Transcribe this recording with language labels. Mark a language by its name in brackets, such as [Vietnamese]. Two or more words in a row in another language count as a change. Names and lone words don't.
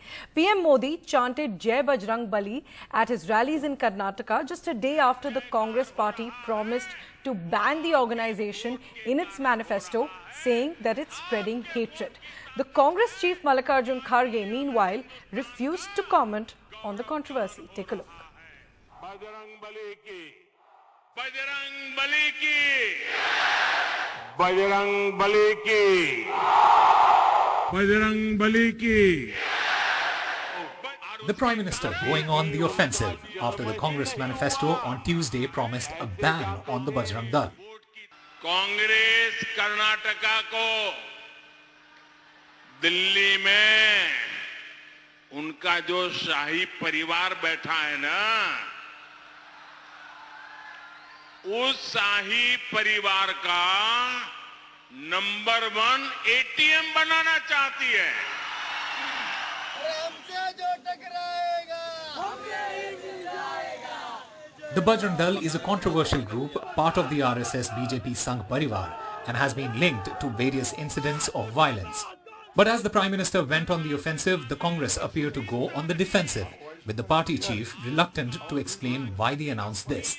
[English] PM Modi chanted [Hindi] जय बजरंग बली [English] at his rallies in Karnataka just a day after the Congress party promised to ban the organization in its manifesto, saying that it's spreading hatred. The Congress chief Mallikarjun Kharge, meanwhile, refused to comment on the controversy. Take a look. [Hindi] बजरंग बली की, बजरंग बली की, बजरंग बली की, बजरंग बली की. [English] The Prime Minister going on the offensive after the Congress manifesto on Tuesday promised a ban on the Bajrang Dal. [Hindi] कांग्रेस कर्नाटका को दिल्ली में उनका जो शाही परिवार बैठा है ना, उस शाही परिवार का नंबर 1 एटीएम बनाना चाहती है। [English] The Bajrang Dal is a controversial group, part of the RSS BJP Sangh Parivar, and has been linked to various incidents of violence. But as the Prime Minister went on the offensive, the Congress appeared to go on the defensive, with the party chief reluctant to explain why they announced this.